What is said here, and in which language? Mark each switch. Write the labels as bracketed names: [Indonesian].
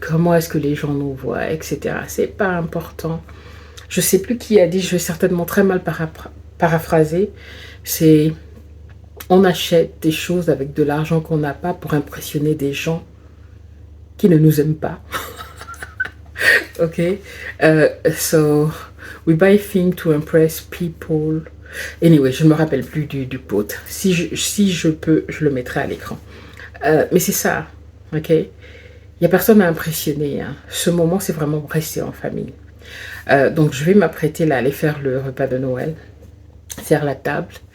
[French] Comment est-ce que les gens nous voient, etc. C'est pas important. Je sais plus qui a dit, je vais certainement très mal paraphraser. C'est... On achète des choses avec de l'argent qu'on n'a pas pour impressionner des gens qui ne nous aiment pas. Ok? [English] So, we buy things to impress people. [French] Anyway, je ne me rappelle plus du quote. Si je peux, je le mettrai à l'écran. Mais c'est ça. Ok? Il n'y a personne à impressionner. Hein. Ce moment, c'est vraiment rester en famille. Donc, je vais m'apprêter là à aller faire le repas de Noël. Faire la table.